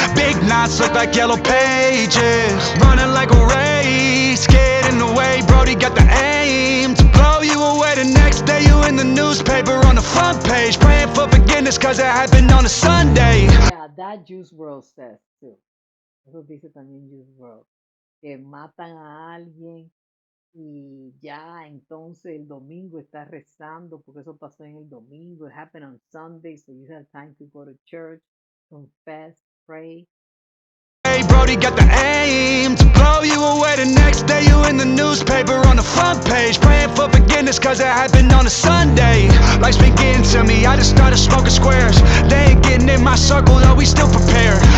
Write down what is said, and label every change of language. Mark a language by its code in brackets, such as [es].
[en] Big knots look like yellow pages, running like a race, get in the way, Brody got the aim to blow you away. The next day you in the newspaper on the front page, praying for forgiveness cause it happened on a Sunday. Yeah, that Juice WRLD says too. [es] Eso dice también Juice WRLD. Que matan a alguien y ya entonces el domingo está rezando porque eso pasó en el domingo. [en] It happened on Sunday, so you have time to go to church, confess, pray. Hey, Brody got the aim to blow you away. The next day you in the newspaper on the front page, praying for forgiveness cause it happened on a Sunday. Life's been getting to me, I just started smoking squares. They ain't getting in my circle though, we still prepared.